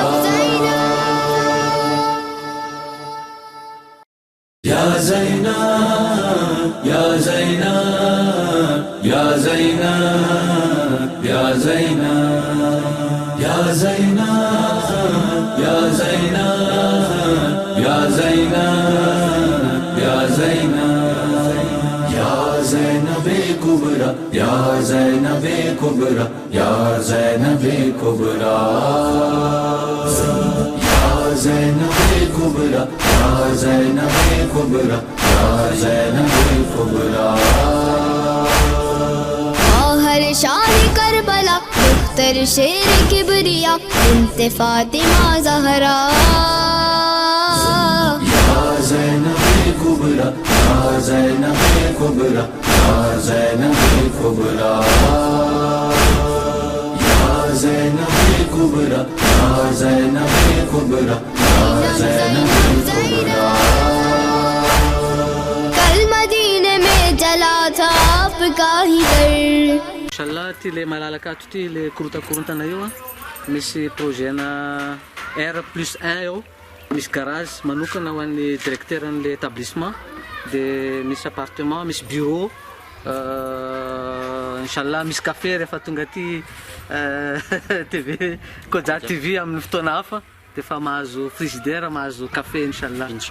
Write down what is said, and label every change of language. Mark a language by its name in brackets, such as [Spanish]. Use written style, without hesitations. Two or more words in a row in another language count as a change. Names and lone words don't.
[Urdu] یا زینب یا زینب یا زینب یا زینب یا زینب یا زینب یا زینب یا زینب یا زینب کبرا یا زینب کبرا یا زینب کبرا یا زینب کبرا یا زینب کبرا یا زینب کبرا ہر شاہ کربلا دختر شیر کبریا بنت فاطمہ زہرا یا زینب کبرا یا زینب کبرا یا زینب کبرا یا زینب کبرا یا زینب کبرا یا زینب کبرا کل مدینے میں جلا تھا آپ کا ہی در [Malagasy] Inshallah ty le malalaka ato ty le korotakorontana eo misy projet-na R+1 eo misy garage manokana ho an'ny directeur an'le établissement dia misy appartement misy bureau inshallah misy café rehefa tonga aty TV Koja TV amin'ny fotoana hafa dia efa mahazo frigidaire, mahazo café inshallah.